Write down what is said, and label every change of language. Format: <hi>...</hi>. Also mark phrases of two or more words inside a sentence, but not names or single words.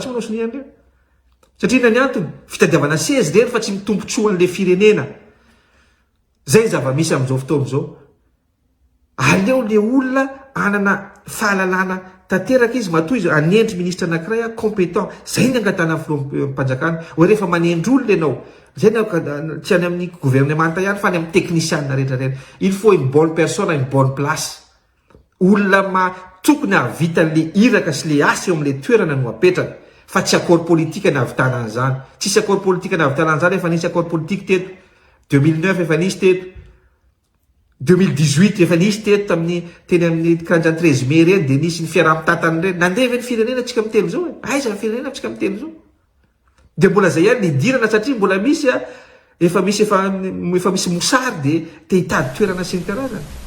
<mg>tsy manao soni an'ireo satria na ny antony fitadiavana seza reny fa tsy mitombotsoa an'le firenena zay zava-misy amin'izao fotoana zao aleo le olona anana fahalalana tanteraka izy matoy izy anendry ministra anankiray compétent zay ny angatana filoham-panjakana hoe rehefa manendry olona ianao zay tsy any amin'ny gouvernemanta ihany fa any amin'ny technicianna rehetrarehetra</mg> <fr>il faut une bonne personne une bonne place</fr> <mg>olona tokony havita le iraka sy le asa eo amin'le toerana no apetraka fa tsy</mg> <fr>accord politique</fr> <mg>ny avitana an'izany tsisy</mg> <fr>accord politique</fr> <mg>ny avitana an'izany efa nisy</mg> <fr>accord politique</fr> <mg>teto 2009 efa nisy teto 2018 efa nisy teto tamin'ny teny amin'ny karanjany 13 mai reny dia nisy ny fiaraha-mitatany reny nandeha ny firenena tsika mitelo zao aiza ny firenena tsika mitelo zao dia mbola zay ihany nidirana satria mbola misy efa misy mosary dia te hitady toerana sy ny karazana</mg>